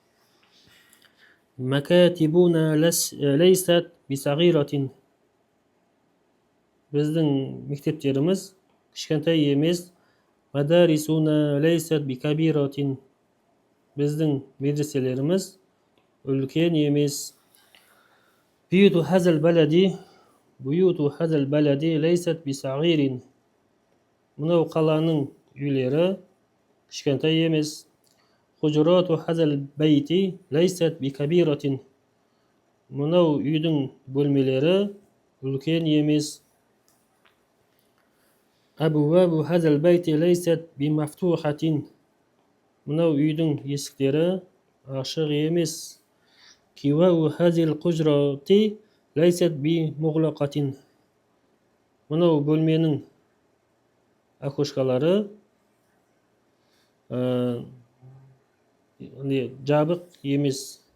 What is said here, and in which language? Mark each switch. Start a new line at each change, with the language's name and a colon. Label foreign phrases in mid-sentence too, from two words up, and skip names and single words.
Arabic: مكاتبنا ليست بصغيرة.
Kazakh: Біздің мектептеріміз кішкентай емес.
Arabic: مدارسنا ليست بكبيرة.
Kazakh: Біздің медреселеріміз үлкен емес.
Arabic: بيوت هذا البلد ليست بصغير.
Kazakh: Мынау қаланың үйлері кішкентай емес.
Arabic: حجرات هذا البيت ليست بكبيرة.
Kazakh: Мынау үйдің бөлмелері үлкен емес.
Arabic: أبواب هذا البيت ليست بمفتوحة.
Kazakh: Мынау үйдің есіктері ашық емес.
Arabic: كوى هذه الحجرة ليست بمغلقة.
Kazakh: Мынау бөлменің окошкалары жабық емес.